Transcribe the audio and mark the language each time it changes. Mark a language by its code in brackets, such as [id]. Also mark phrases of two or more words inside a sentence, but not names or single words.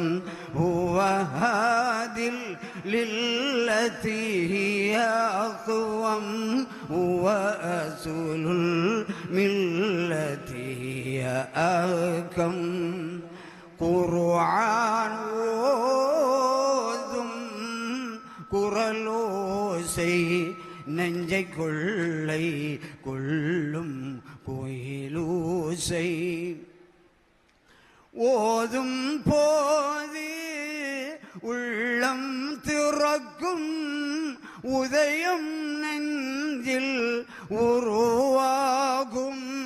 [ar] هو هادي للتي هي أقوم، هو أصل الملة هي أحكم. [ta] قرآن ஓதும் குரலோசை நெஞ்சை கொள்ளை கொள்ளும் கோயிலோசை. ஓதும் போது உள்ளம் திறக்கும் உதயம் நெஞ்சில் உருவாகும்.